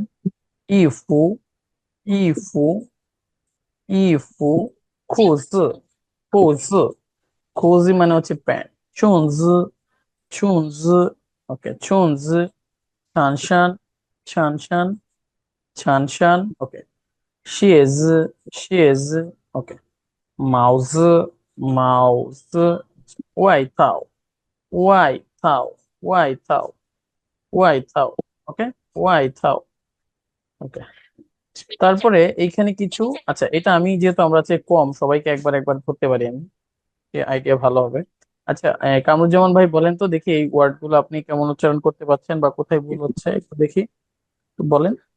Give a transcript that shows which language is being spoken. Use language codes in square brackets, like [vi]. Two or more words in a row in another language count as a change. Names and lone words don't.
[zh] 衣服，衣服，衣服，裤子，裤子. [bn] খুজি মানে হচ্ছে প্যান্ট। [zh] 裙子，裙子. ওকে, 裙子。衬衫，衬衫，衬衫. [en] ওকে, [zh] 鞋子，鞋子。ওকে, 帽子，帽子。外套，外套，外套，外套। ওকে, 外套। [bn] ওকে, তারপরে এইখানে কিছু, আচ্ছা এটা আমি যেহেতু আমরা হচ্ছে কম, সবাইকে একবার একবার ধরতে পারি আমি, আইডিয়া ভালো হবে। আচ্ছা, কামরুজ্জামান ভাই বলেন তো দেখি এই ওয়ার্ড গুলো আপনি কেমন উচ্চারণ করতে পারছেন বা কোথায় ভুল হচ্ছে একটু দেখি, একটু বলেন।